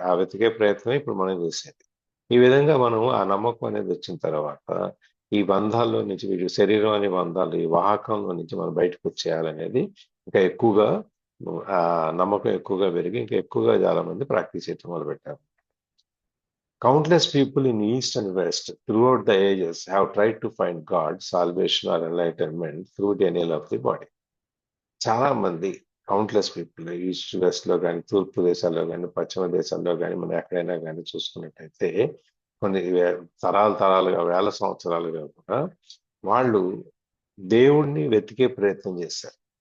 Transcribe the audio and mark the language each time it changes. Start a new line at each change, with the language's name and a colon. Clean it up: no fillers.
Telugu: ఆ వెతికే ప్రయత్నమే ఇప్పుడు మనం చేసేది. ఈ విధంగా మనం ఆ నమ్మకం అనేది వచ్చిన తర్వాత ఈ బంధాల్లో నుంచి, వీటి శరీరం అనే బంధాలు, ఈ వాహకంలో నుంచి మనం బయటకు వచ్చేయాలనేది ఇంకా ఎక్కువగా ఆ నమ్మకం ఎక్కువగా పెరిగి ఇంకా ఎక్కువగా చాలా మంది ప్రాక్టీస్ చేయడం మొదలుపెట్టారు.
English: Countless people in East and West throughout the ages have tried to find God, salvation or enlightenment through denial of the body.
Telugu: చాలా మంది, కౌంట్లెస్ పీపుల్, ఈస్ట్ వెస్ట్ లో కానీ, తూర్పు దేశాల్లో కానీ, పశ్చిమ దేశాల్లో కానీ, మనం ఎక్కడైనా కానీ చూసుకున్నట్టయితే కొన్ని తరాలుగా, వేల సంవత్సరాలుగా కూడా వాళ్ళు దేవుణ్ణి వెతికే ప్రయత్నం చేశారు.